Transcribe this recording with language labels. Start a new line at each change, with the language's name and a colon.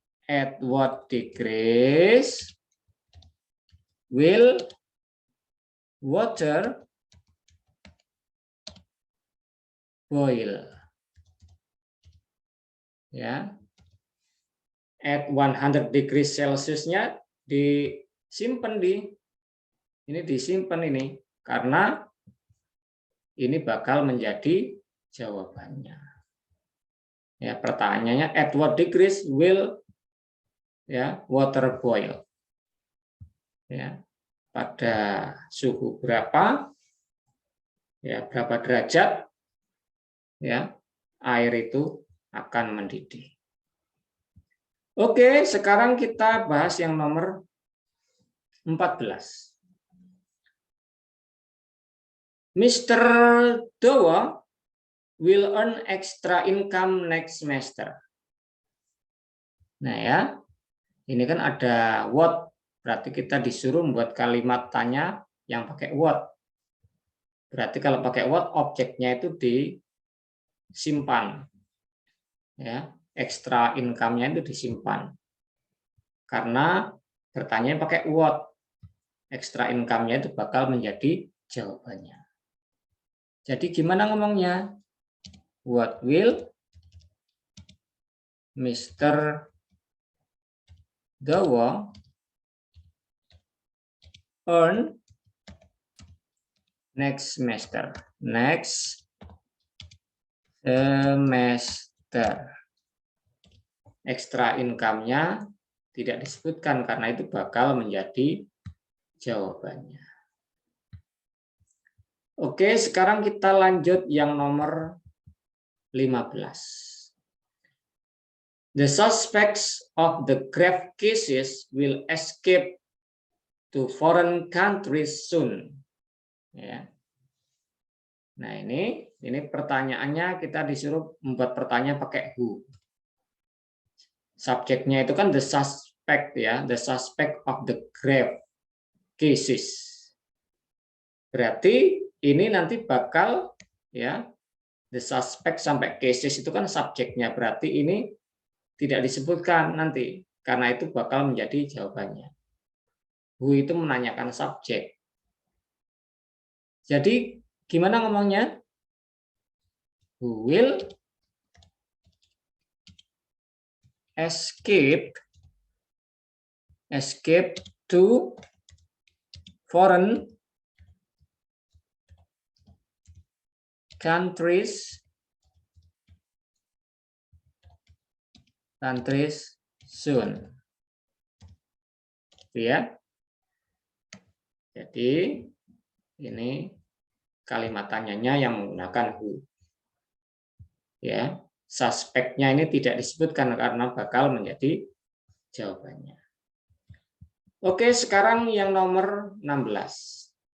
English: At what degrees will water boil?
Indonesian: Ya.
English: At 100 degrees Celsius-
Indonesian: nya disimpan disimpan ini karena ini bakal menjadi jawabannya. Ya, pertanyaannya
English: at what degrees will ya water boil?
Indonesian: Ya, pada suhu berapa? Ya, berapa derajat? Ya, air itu akan mendidih. Oke, sekarang kita bahas yang nomor 14.
English: Mr. Dowo will earn extra income next semester.
Indonesian: Nah ya, ini kan ada what, berarti kita disuruh membuat kalimat tanya yang pakai what. Berarti kalau pakai what, objeknya itu disimpan. Ya, extra income-nya itu disimpan. Karena bertanya pakai what, extra income-nya itu bakal menjadi jawabannya. Jadi gimana ngomongnya?
English: What will Mr. Dowo earn next semester? Next semester.
Indonesian: Extra income-nya tidak disebutkan karena itu bakal menjadi jawabannya. Oke, sekarang kita lanjut yang nomor 15.
English: The suspects of the grave cases will escape to foreign countries soon.
Indonesian: Ya. Nah, ini pertanyaannya kita disuruh membuat pertanyaan pakai who. Subjeknya itu kan
English: the suspect ya, the suspect of the grave cases.
Indonesian: Berarti ini nanti bakal ya, the suspect sampai cases itu kan subjeknya, berarti ini tidak disebutkan nanti karena itu bakal menjadi jawabannya. Who itu menanyakan subjek. Jadi gimana ngomongnya?
English: Who will escape to foreign countries soon.
Indonesian: Ya. Jadi ini kalimat tanyanya yang menggunakan who. Ya, suspeknya ini tidak disebutkan karena bakal menjadi jawabannya. Oke, sekarang yang nomor 16.